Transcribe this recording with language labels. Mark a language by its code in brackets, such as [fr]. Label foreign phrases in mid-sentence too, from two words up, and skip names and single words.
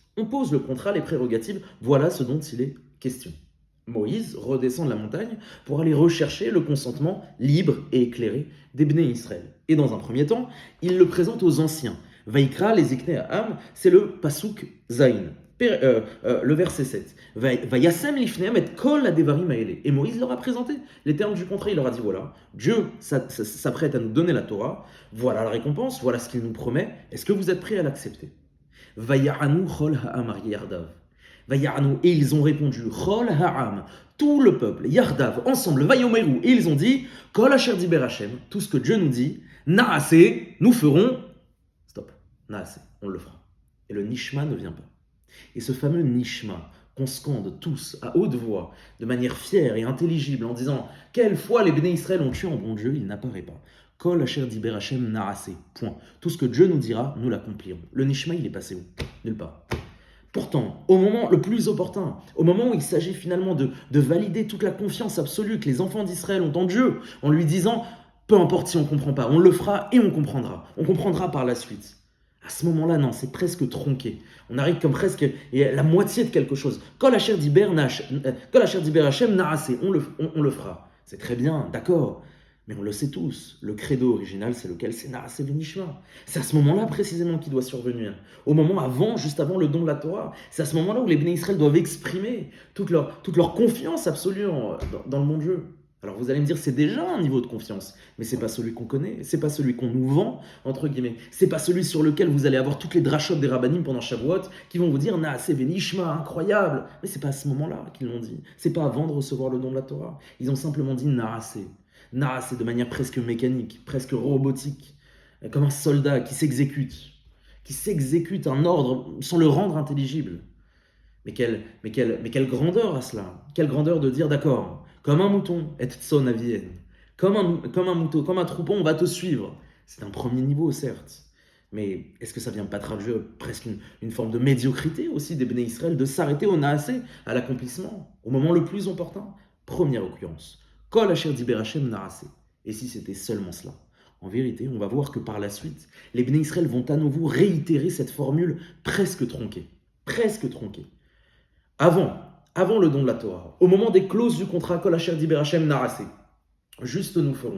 [fr] On pose le contrat, les prérogatives, voilà ce dont il est question. Moïse redescend de la montagne pour aller rechercher le consentement libre et éclairé des Bnei Israël. Et dans un premier temps, il le présente aux anciens. Vaikra, les [he] זקני העם, [fr] c'est le [he] פסוק זיין, [fr] le verset 7. [he] וישם לפניהם את כל הדברים האלה. [fr] Et Moïse leur a présenté les termes du contrat. Il leur a dit voilà, Dieu s'apprête à nous donner la Torah, voilà la récompense, voilà ce qu'il nous promet. Est-ce que vous êtes prêts à l'accepter? [he] ויענו כל העם יחדו. Vaya'anu, [fr] et ils ont répondu [he] כל העם, [fr] tout le peuple, yardav, ensemble, vayomeru, et ils ont dit [he] כל אשר דיבר השם, [fr] tout ce que Dieu nous dit, naaseh, nous ferons, stop, naaseh, on le fera. Et le nishma ne vient pas. Et ce fameux nishma qu'on scande tous à haute voix, de manière fière et intelligible, en disant quelle fois les Bnei Israël ont tué en bon Dieu, il n'apparaît pas. [he] כל אשר דיבר השם נעשה, [fr] point. Tout ce que Dieu nous dira, nous l'accomplirons. Le nishma, il est passé où? Nulle part. Pourtant, au moment le plus opportun, au moment où il s'agit finalement de valider toute la confiance absolue que les enfants d'Israël ont en Dieu, en lui disant peu importe si on ne comprend pas, on le fera et on comprendra par la suite. À ce moment-là, non, c'est presque tronqué. On arrive comme presque la moitié de quelque chose. [he] כל אשר דיבר השם נעשה, [fr] on le fera. C'est très bien, d'accord. Mais on le sait tous, le credo original, c'est lequel? C'est [he] נעשה ונשמע. [fr] C'est à ce moment-là précisément qu'il doit survenir. Au moment juste avant le don de la Torah. C'est à ce moment-là où les Bnei Israël doivent exprimer toute leur confiance absolue dans le bon Dieu. Alors vous allez me dire, c'est déjà un niveau de confiance, mais c'est pas celui qu'on connaît, c'est pas celui qu'on nous vend, entre guillemets, c'est pas celui sur lequel vous allez avoir toutes les drachotes des rabbanim pendant Shavuot, qui vont vous dire, [he] נעשה ונשמע, [fr] incroyable, mais c'est pas à ce moment-là qu'ils l'ont dit, c'est pas avant de recevoir le don de la Torah, ils ont simplement dit naaseh de manière presque mécanique, presque robotique. comme un soldat qui s'exécute un ordre sans le rendre intelligible. Mais quelle grandeur à cela! Quelle grandeur de dire, d'accord, comme un mouton, et tson avien, comme un mouton, comme un troupeau, on va te suivre. C'est un premier niveau, certes. Mais est-ce que ça vient pas traduire presque une forme de médiocrité aussi des Béné Israël, de s'arrêter au naasé, à l'accomplissement, au moment le plus opportun? Première occurrence. [he] כל אשר דיבר השם נעשה. [fr] Et si c'était seulement cela? En vérité, on va voir que par la suite, les Béné Israël vont à nouveau réitérer cette formule presque tronquée. Presque tronquée. Avant le don de la Torah, au moment des clauses du contrat [he] כל אשר דיבר השם נעשה, [fr] juste nous ferons.